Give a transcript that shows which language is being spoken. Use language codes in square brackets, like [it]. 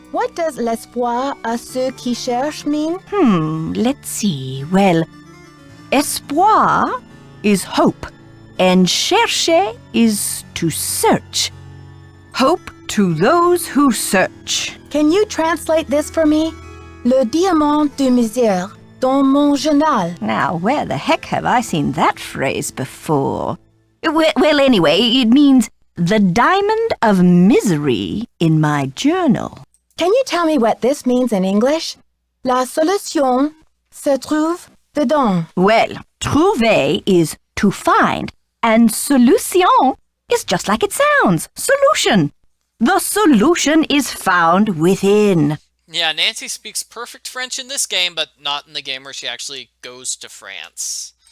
[en] What does [fr] l'espoir à ceux qui cherchent [en] mean? Let's see. Well, espoir is hope, and chercher is to search. Hope to those who search. Can you translate this for me? [fr] Le diamant de misère dans mon journal. [en] Now, where the heck have I seen that phrase before? Well, anyway, it means the diamond of misery in my journal. Can you tell me what this means in English? [fr] La solution se trouve dedans. [en] Well, trouver is to find, and solution is just like it sounds, solution. The solution is found within. Yeah, Nancy speaks perfect French in this game, but not in the game where she actually goes to France.